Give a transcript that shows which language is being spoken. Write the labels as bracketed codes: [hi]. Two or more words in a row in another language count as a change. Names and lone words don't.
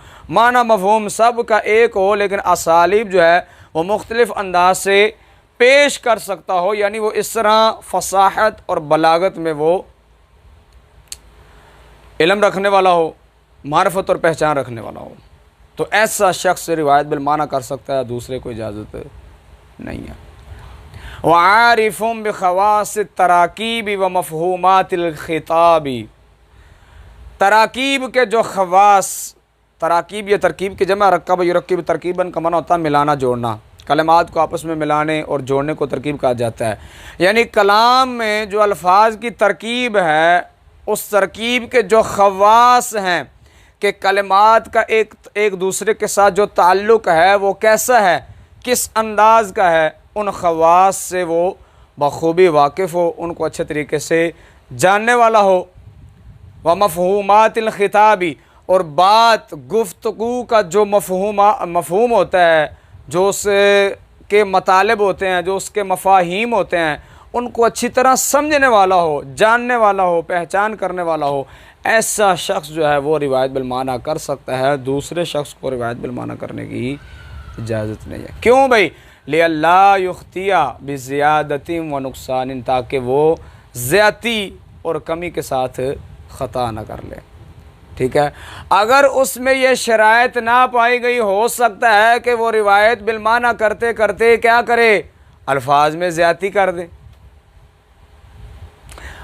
[hi] माना मफ़हूम सब का एक हो, लेकिन असालीब जो है वो मुख्तलिफ़ अंदाज से पेश कर सकता हो। यानी वो इस तरह फसाहत और बलागत में वो इल्म रखने वाला हो, मारफत और पहचान रखने वाला हो। तो ऐसा शख्स रिवायत बिल माना कर सकता है, दूसरे को इजाज़त नहीं है। [ar] وعارف بخواص تراكيب ومفهومات الخطاب, [hi] तराकीब के जो ख़वास, तराकीब या तरकीब की जमा, [ar] ركب يركب تركيبا [hi] का माना होता है मिलाना जोड़ना, कलमात को आपस में मिलाने और जोड़ने को तरकीब कहा जाता है। यानी कलाम में जो अल्फाज की तरकीब है, उस तरकीब के जो ख़वास हैं कि कलमात का एक दूसरे के साथ जो ताल्लुक़ है वो कैसा है, किस अंदाज़ का है, उन ख़वास से वो बखूबी वाकिफ़ हो, उनको अच्छे तरीके से जानने वाला हो। [ar] ومفهومات الخطاب, [hi] और बात गुफ्तगू का जो मफ़हूम होता है, जो उसके मतालिब होते हैं, जो उसके मफ़ाहीम होते हैं, उनको अच्छी तरह समझने वाला हो, जानने वाला हो, पहचान करने वाला हो। ऐसा शख्स जो है वो रिवायत बिल माना कर सकता है, दूसरे शख्स को रिवायत बिल माना करने की इजाज़त नहीं है। क्यों भाई? [ar] لئلا يخطئ بالزيادة والنقصان, [hi] ताकि वो ज़्यादती और कमी के साथ ख़ता न कर ले। ठीक है, अगर उसमें यह शराइत ना पाई गई, हो सकता है कि वो रिवायत बिल माना करते करते क्या करे, अल्फाज में ज़्यादती कर दे।